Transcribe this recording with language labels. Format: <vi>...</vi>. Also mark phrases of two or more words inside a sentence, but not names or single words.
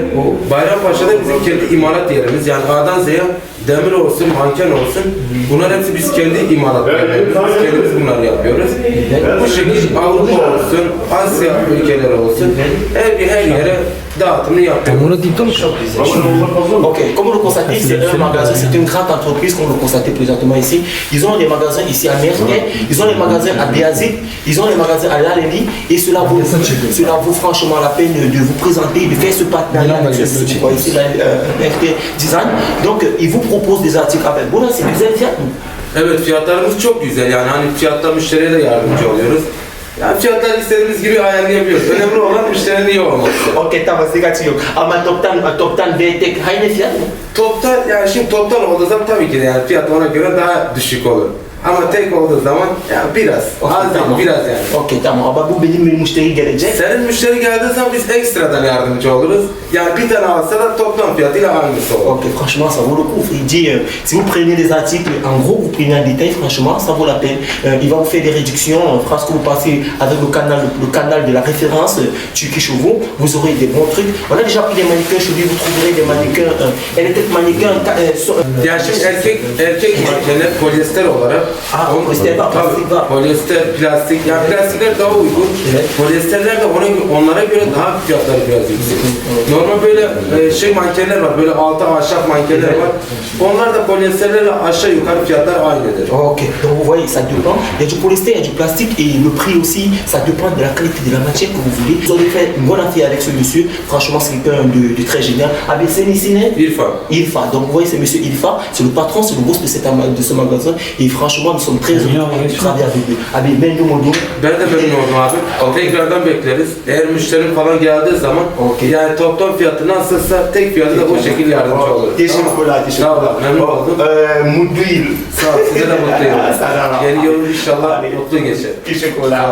<tr>O Bayrampaşa'da bizim kendi imalat yerimiz. Yani A'dan Z'ye demir olsun, manken olsun. Bunlar hepsi biz kendi imalat yerlerimiz. Biz kendimiz bunları yapıyoruz. Bu şekilde Avrupa olsun, Asya ülkeleri olsun. Her yere dağıtımını yapıyoruz.</tr> <fr>Ok, comme vous le constatez, c'est un magasin, c'est une grande entreprise, comme vous le constatez présentement ici. Ils ont des magasins ici à Merter, ils ont des magasins à Béazit, ils ont des magasins à Laleli, et cela vaut franchement la peine de vous présenter, de faire ce partenariat avec ce ici, Merter Design. Donc, ils vous proposent des articles avec</fr> <tr>bu nasıl güzel fiyat mı? Evet, fiyatlarımız çok güzel. Yani hani fiyatta müşteriye de yardımcı oluyoruz. Yani fiyatlar istediğimiz gibi ayarlayabiliyoruz. Önemli olan müşterinin iyi olması. Ok, tamam, sıkıntı yok. Ama toptan ve tek aynı fiyat mı? Toptan, yani şimdi toptan olduğu zaman tabii ki de yani fiyat ona göre daha düşük olur. Ama tek olduğu zaman yani biraz, az değil, biraz yani. Ok, tamam. Ama bu benim müşteri gelecek. Senin müşteri geldiği zaman biz ekstradan yardımcı oluruz. Yani bir tane alsa da toplam fiyatıyla aynısı olur.</tr> <fr>Ok, franchement, ça vaut le coup. Il dit, si vous prenez des articles, en gros, vous prenez un détail, franchement, ça vaut la peine. Il va vous faire des réductions. Lorsque vous passez avec le canal de la référence Turkish Show vous aurez des bons trucs. On a déjà pris des mannequins chez lui, vous trouverez des mannequins, mannequins.</fr> <tr>Yani şimdi erkek mankenler polyester olarak. Polyester var, plastik var. Polyester, plastik. Yani plastikler daha uygun. Evet. Polyesterler de onlara göre daha fiyatları biraz yüksek. Normal böyle mankenler var, böyle altı ahşap mankenler var. Onlar da polyesterlerle aşağı yukarı fiyatlar aynıdır.</tr> <fr>Ok, donc vous voyez, ça dépend. Il y a du polyester, il y a du plastique et le prix aussi, ça dépend de la qualité de la matière que vous voulez. Vous avez fait une bonne affaire avec ce monsieur. Franchement, c'est quelqu'un de très génial. Avec Sénicine Ilfa. Donc vous voyez, c'est monsieur Ilfa, c'est le patron, c'est le boss de ce magasin. Et franchement, franchement, nous sommes très heureux de travailler avec eux.</fr> <tr>Abi, ben de modo. Ben de memnun oldum abi. Tekrardan bekleriz. Eğer müşterim falan geldiği zaman yani toplam fiyatı nasılsa tek fiyatı da o şekilde yardımcı olur. Teşekkürler. Sağ olun. Memnun oldum. Mutlu yıl. Sağ ol. Size de mutlu yıllar. Sağ ol. Yeni yılın inşallah mutlu geçer.</tr>